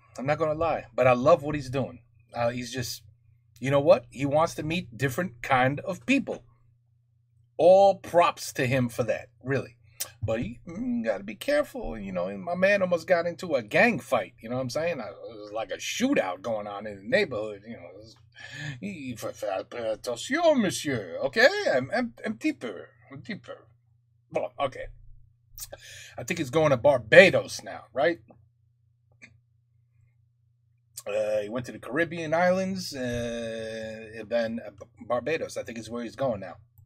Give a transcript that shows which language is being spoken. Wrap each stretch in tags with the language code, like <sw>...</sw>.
<en>I'm not gonna lie, but I love what he's doing. He's just, you know what? He wants to meet different kind of people. All props to him for that, really. But you gotta be careful, you know. My man almost got into a gang fight, you know what I'm saying? It was like a shootout going on in the neighborhood, you know.</en> <fr>Il faut faire attention, monsieur, okay? Un petit peu. Bon, okay.</fr> <en>I think he's going to Barbados now, right? He went to the Caribbean islands, and then Barbados, I think is where he's going now.</en>